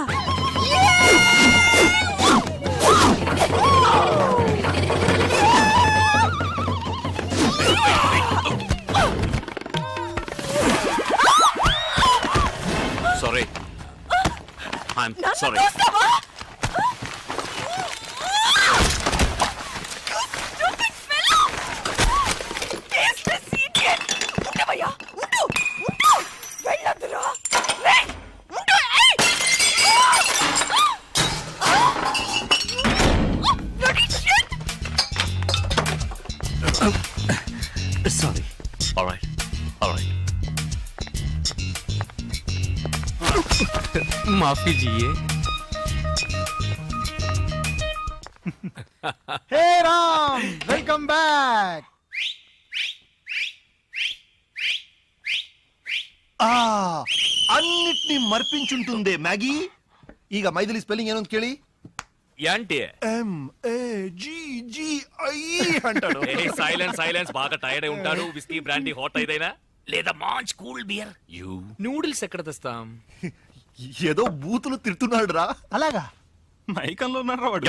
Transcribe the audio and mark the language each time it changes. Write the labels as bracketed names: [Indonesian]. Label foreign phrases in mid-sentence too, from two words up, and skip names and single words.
[English] Sorry, I'm [Telugu] నన్ను సారీ. చూస్తావా? ఉండవయ్యా, ఉండు, ఉండు, వెళ్ళొద్దురా. రేయ్, ఉండు, ఏయ్! [English] Bloody shit! [Telugu] సారీ. [English] Alright, alright. [Hindi] माफ़ी जिए. [Telugu] హే రామ్, [English] welcome back. [Telugu] అన్నిటినీ మర్పించుంటుందే మ్యాగీ. [Kannada] ಈಗ ಮೈದಿಲಿ ಸ್ಪೆಲ್ಲಿಂಗ್ ಏನು ಅಂತ ಕೇಳಿ. [Telugu] యాంటి MAGGI అంటాడు. [English] silence silence, [Telugu] బాగా టైర్డ్ అయి ఉంటాడు. [English] whisky brandy [Telugu] హాట్ అయిదైనా లేదా మంచి [English] cool beer. [Telugu] యూ నూడిల్స్ ఎక్కడ తెస్తాం? ఏదో బూతులు తిడుతున్నాడు రా. అలాగా? మైకంలో ఉన్నారా వాడు?